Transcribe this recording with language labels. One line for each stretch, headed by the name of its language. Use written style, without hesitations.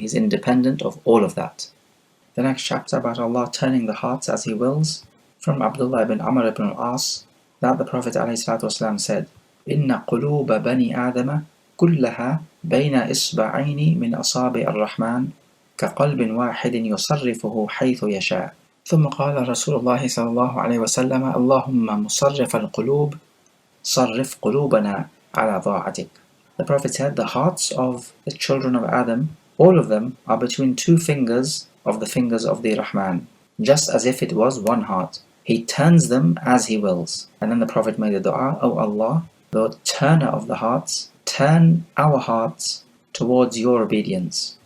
English: He's independent of all of that. The next chapter about Allah turning the hearts as He wills, from Abdullah ibn Amr ibn al-As, that the Prophet ﷺ said,
Arabic: إِنَّ قُلُوبَ بَنِي آدَمَ كُلَّهَا بَيْنَ إِصْبَعَيْنِ مِنْ أَصَابِعِ الرَّحْمَنِ كَقَلْبٍ وَاحِدٍ يُصَرِّفُهُ حَيْثُ يَشَاءُ. ثم قال رسول الله صلى الله عليه وسلم اللهم مصرف القلوب صرف قلوبنا على طاعتك.
English: The Prophet said, the hearts of the children of Adam, all of them, are between 2 fingers of the fingers of the Rahman, just as if it was one heart. He turns them as He wills. And then the Prophet made a dua, O Allah, the turner of the hearts, turn our hearts towards your obedience.